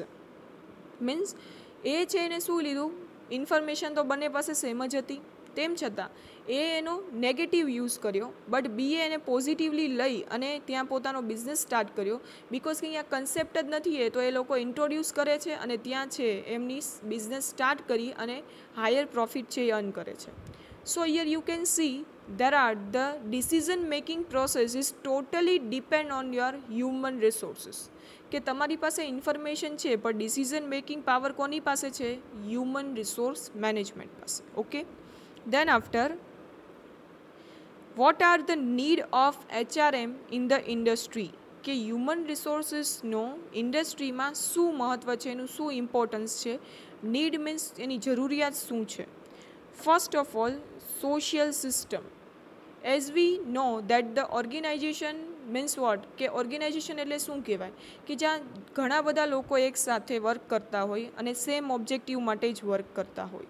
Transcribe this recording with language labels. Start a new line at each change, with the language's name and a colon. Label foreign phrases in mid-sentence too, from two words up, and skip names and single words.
Gujarati: મીન્સ એ છે એને શું લીધું, ઇન્ફોર્મેશન તો બંને પાસે સેમ જ હતી, તેમ છતાં એનો
English: negative use
Gujarati: કર્યો, બટ બીએ એને પોઝિટિવલી લઈ અને ત્યાં પોતાનો
English: business start
Gujarati: કર્યો. બિકોઝ કે અહીંયા કન્સેપ્ટ જ નથી એ તો એ લોકો ઇન્ટ્રોડ્યુસ કરે છે અને ત્યાં છે એમની
English: business start
Gujarati: કરી અને
English: higher profit
Gujarati: છે એ અર્ન કરે છે.
English: so here you can see the decision making process is totally depend on your human resources.
Gujarati: કે તમારી પાસે ઇન્ફોર્મેશન છે પણ
English: decision making power
Gujarati: કોની પાસે છે?
English: human resource management પાસે. ઓકે, then after what are the need of HRM in the industry?
Gujarati: કે હ્યુમન રિસોર્સિસનો ઇન્ડસ્ટ્રીમાં શું મહત્ત્વ છે, એનું શું ઇમ્પોર્ટન્સ છે? નીડ મીન્સ એની જરૂરિયાત શું છે?
English: first of all social system. as we know that the organization means what
Gujarati: કે ઓર્ગેનાઇઝેશન એટલે શું કહેવાય કે જ્યાં ઘણા બધા લોકો એક સાથે વર્ક કરતા હોય અને
English: same objective
Gujarati: માટે જ વર્ક કરતા હોય.